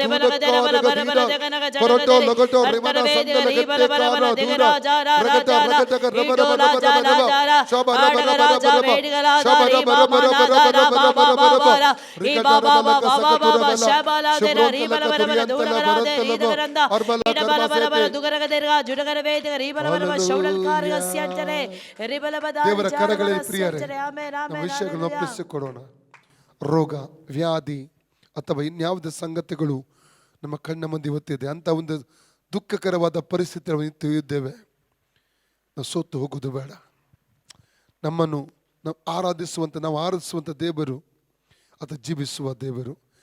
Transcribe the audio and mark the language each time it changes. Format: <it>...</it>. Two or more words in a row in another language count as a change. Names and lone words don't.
<kn>ಬಲ ದರ ಬಲ ಬರ ಬಲ ದಗನಗ ಜಡಗರೆ ಅರ್ಥರ ವೇದಿಗರಿ ಬಲ ಬಲ ಬಲ ದಗರ ಜಾರ ರಾಜಾರ ಈಡೋಲ ಜಾರ ಜಾರ ಆಡಗ ರಾಜ ವೇಡಿಗಲ ದಾರಿ ಬಾಮನ ದಾರ ಬಾಬಾ ಬಾಬಾರ ಈ ಬಾಬಾ ಬಾಬಾ ಬಾಬಾ ಶಬಲ ದರ ರಿ ಬಲ ಬಲ ಬಲ ದೂಡಗರ ದೇರಿ ದಗರಂದ ಇಡ ಬಲ ಬಲ ಬಲ ದುಗರಗ ದರ್ಗ ಜುಡಗರ ವೇದಿಗ ರಿ ಬಲ ಬಲ ಶೌಡಲ್ ಕಾರ್ಯ ಸ್ಯಂಚನೆ ರಿ ಬಲ ಬದ ದೇವರ ಕರಗಳಲ್ಲಿ ಪ್ರಿಯರೇ ಆಮೆನ್ ನಾವು ಆಮೆನ್ ವಿಷಯಗಳನ್ನು ಒಪ್ಪಿಸಿಕೊಡೋಣ. ರೋಗ ವ್ಯಾಧಿ ಅಥವಾ ಇನ್ಯಾವುದೇ ಸಂಗತಿಗಳು ನಮ್ಮ ಕಣ್ಣ ಮುಂದೆ ಇವತ್ತಿದೆ ಅಂತ ಒಂದು ದುಃಖಕರವಾದ ಪರಿಸ್ಥಿತಿಯಲ್ಲಿ ನಿಂತು ಇದ್ದೇವೆ. ನಾವು ಸೋತು ಹೋಗೋದು ಬೇಡ. ನಮ್ಮನ್ನು ನಾವು ಆರಾಧಿಸುವಂಥ ದೇವರು ಅದು ಜೀವಿಸುವ ದೇವರು.</kn>